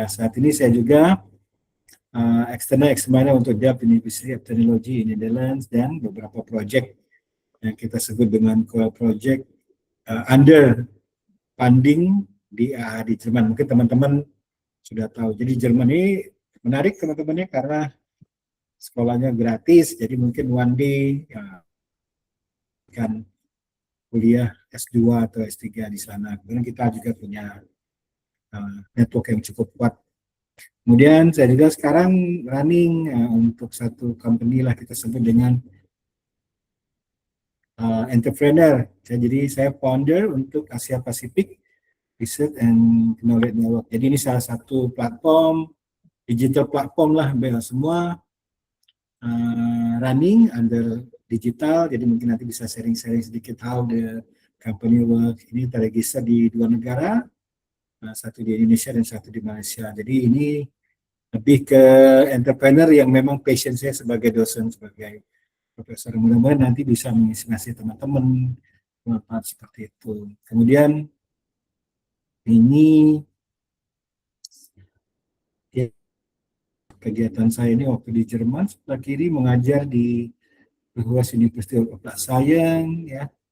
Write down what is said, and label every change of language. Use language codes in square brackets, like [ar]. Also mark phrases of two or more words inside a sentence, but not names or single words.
[id] Saat ini saya juga [en] external examiner [id] untuk Delft University of Technology [en] in Netherlands [id] dan beberapa proyek yang kita sebut dengan [en] project under funding [id] di Jerman. Mungkin teman-teman sudah tahu. Jadi Jerman ini menarik teman-temannya karena sekolahnya gratis, jadi mungkin [en] one day [id] ya, kan kuliah S2 atau S3 di sana. Kemudian kita juga punya network yang cukup kuat. Kemudian saya juga sekarang running untuk satu company lah kita sebut dengan entrepreneur. Jadi saya founder untuk Asia Pacific Research and Knowledge Network. Jadi ini salah satu platform, [en] digital platform [id] lah, semua [en] running under digital. [id] Jadi mungkin nanti bisa sharing-sharing sedikit [en] how the company work. [id] Ini terregister di 2 negara, satu di Indonesia dan satu di Malaysia. Jadi ini lebih ke entrepreneur yang memang passion saya sebagai dosen, sebagai profesor. Mudah-mudahan nanti bisa menginspirasi teman-teman seperti itu. Kemudian ini ya, kegiatan saya ini waktu di Jerman, sebelah kiri mengajar di Ruas University of Science ya.